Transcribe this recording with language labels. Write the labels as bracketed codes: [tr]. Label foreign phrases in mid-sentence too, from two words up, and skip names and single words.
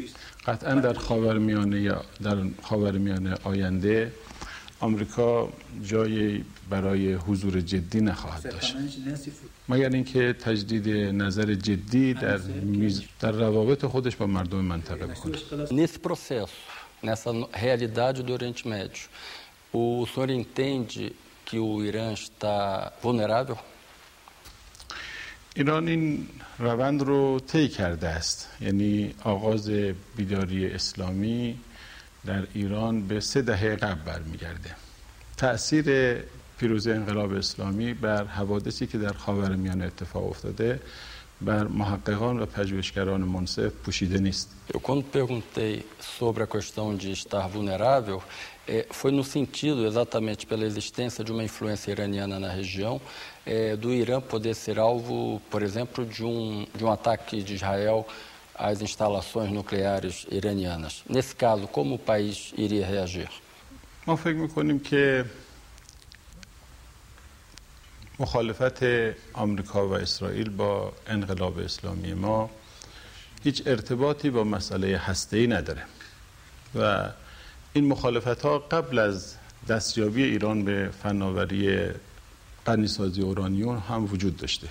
[fa] قطعا در خاورمیانه آینده آمریکا جایی برای حضور جدی نخواهد داشت، مگر اینکه تجدید نظر جدی در روابط خودش با مردم منطقه بکنه. [pt] Nesse processo, nessa realidade do Oriente Médio, o senhor entende que o Irã está vulnerável? [fa] ایران این روند رو طی کرده است. یعنی آغاز بیداری اسلامی در ایران به 3 دهه قبل برمیگرده. تأثیر پیروزی انقلاب اسلامی بر حوادثی که در خاورمیانه اتفاق افتاده بر محققان و پژوهشگران منصف پوشیده نیست. [pt] Eu quando perguntei sobre a questão de estar vulnerável, foi no sentido exatamente pela existência de uma influência iraniana na região, do Irã poder ser alvo, por exemplo, de um ataque de Israel às instalações nucleares iranianas. Nesse caso, como o país iria reagir? [fa] ما فکر می‌کنیم که مخالفت آمریکا و اسرائیل با انقلاب اسلامی ما هیچ ارتباطی با مسئله هسته‌ای نداره و این مخالفت‌ها قبل از دستیابی ایران به فناوری غنیسازی اورانیوم هم وجود داشته.